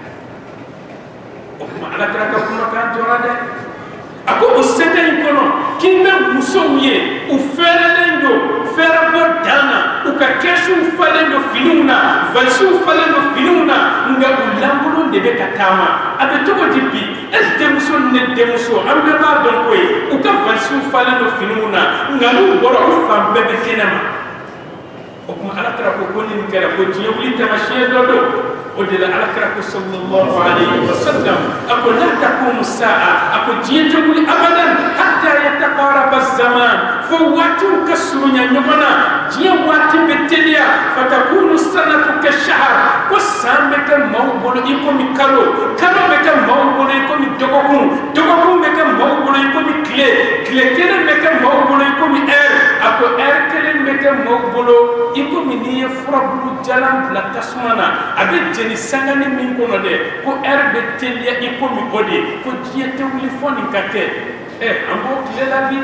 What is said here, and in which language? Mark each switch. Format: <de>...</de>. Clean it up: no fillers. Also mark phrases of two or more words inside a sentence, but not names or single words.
<bm>o kuma ala kira ka kumakan jɔra dɛ a ko o sɛbɛn in kɔnɔ k'i bɛ musow ye u fɛrɛlen don fɛrɛbɔ dan na u ka kɛsuw falen don finiw na valisiw falen don finiw na nka u lankolon de bɛ ka taama a bɛ cogo di bi e denmuso ni ne denmuso an bɛɛ b'a dɔn ko ye u ka valisiw falen don finiw na nka n'u bɔra u fan bɛɛ bɛ kɛnɛ ma o kuma ala kira ko nin kɛra ko diɲɛ wuli taamasiyɛn dɔ don o de la ala kira ko</bm> <ar>صلى الله عليه وسلم</ar> <bm>a ko</bm> <ar>لا تقوم الساعة</ar> <bm>a ko diɲɛ tɛ wuli abadan</bm> <ar>حتى يتقارب زمان</ar> <bm>fo waatiw ka surunya ɲɔgɔn na diɲɛ waati bɛ teliya</bm> <ar>فتكون سنة كشهر</ar> <bm>ko san bɛ kɛ maaw bolo i komi kalo kalo bɛ kɛ maaw bolo i komi dɔgɔkun dɔgɔkun bɛ kɛ maaw bolo i komi tile tile kelen bɛ kɛ maaw bolo i komi heure a ko heure kelen bɛ kɛ maaw bolo i komi n'i ye furabulu jalan bila tasuma na a bɛ jeni sangani min kɔnɔ dɛ ko heure bɛ teliya i komi o de ko diɲɛ tɛ wuli fɔ nin ka kɛ an b'o tile la bi</bm>